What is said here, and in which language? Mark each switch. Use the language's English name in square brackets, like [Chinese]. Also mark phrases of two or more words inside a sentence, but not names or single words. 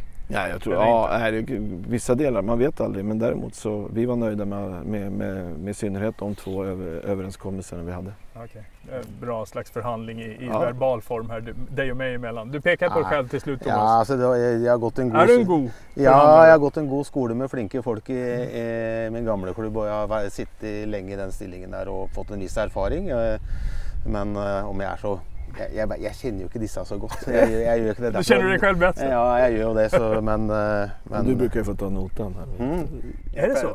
[Swedish] Ja, jag tror, vissa delar, man vet aldrig, men däremot så vi var nöjda med synnerhet de 2 överenskommelserna vi hade. Okej. Bra slags förhandling i verbal form här, dig och mig emellan. Du pekar på dig själv till slut, Thomas. Ja, alltså jag har gått en god... Är du en god? Ja, jag har gått en god [Norwegian] skole med flinke folk [Swedish] i min gamla klubb, och jag har suttit länge i den stillingen där och fått en viss erfaring. Men om jag är så... Jag känner ju inte dessa så gott. Jag gör inte det. Du känner dig själv bättre? Ja, jag gör det, så, men Du brukar ju få ta notan här. Är det så?